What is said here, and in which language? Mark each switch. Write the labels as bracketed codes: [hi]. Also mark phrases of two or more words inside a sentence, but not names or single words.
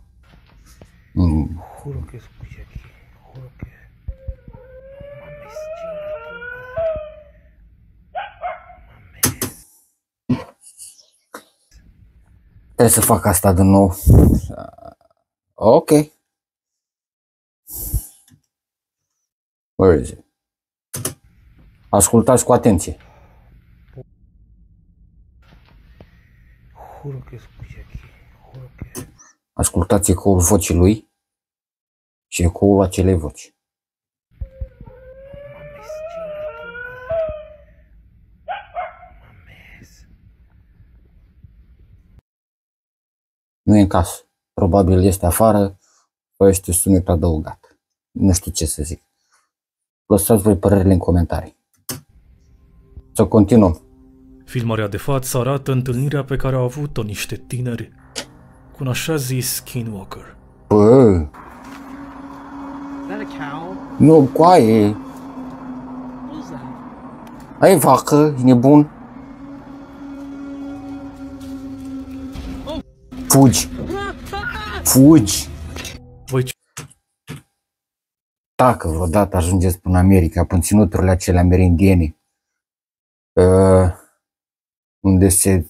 [es] Juro que escuché aquí, juro que... No mames, chinga tu madre. [ro] Trebuie să fac asta din nou. [en] Ok. Where is it? [ro] Ascultați cu atenție. [es] Juro que escuché aquí, juro que... [ro] Ascultați ecoul vocii lui și ecoul acelei voci. [es] Mames, chinga tu madre. Mames. [ro] Nu e în casă. Probabil este afară sau este sunet adăugat. Nu știu ce să zic. Lăsați voi părerile în comentarii. Să continuăm. Filmarea de față arată întâlnirea pe care au avut-o niște tineri cu un așa zis skinwalker. Bă, [en] Is that a cow? [ro] nu, coaie. [en] What is that? [ro] Ai vacă, e nebun. Fugi. Fugi. Voi Dacă vreodată ajungeți până în America, până ținuturile acelea amerindiene, unde se